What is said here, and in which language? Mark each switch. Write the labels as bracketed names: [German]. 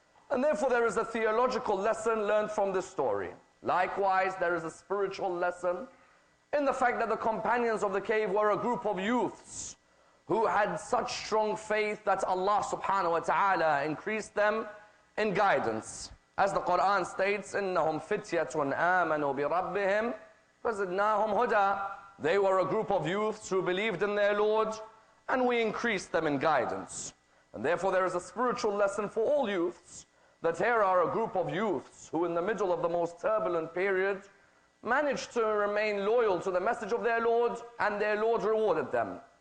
[English] And therefore there is a theological lesson learned from this story. Likewise, there is a spiritual lesson in the fact that the companions of the cave were a group of youths who had such strong faith that Allah subhanahu wa ta'ala increased them in guidance. As the Quran states, [Arabic] إِنَّهُمْ فِتْيَةٌ آمَنُوا بِرَبِّهِمْ فَزِدْنَاهُمْ هُدًى. [English] They were a group of youths who believed in their Lord, and we increased them in guidance. And therefore there is a spiritual lesson for all youths, that here are a group of youths who in the middle of the most turbulent period managed to remain loyal to the message of their Lord, and their Lord rewarded them.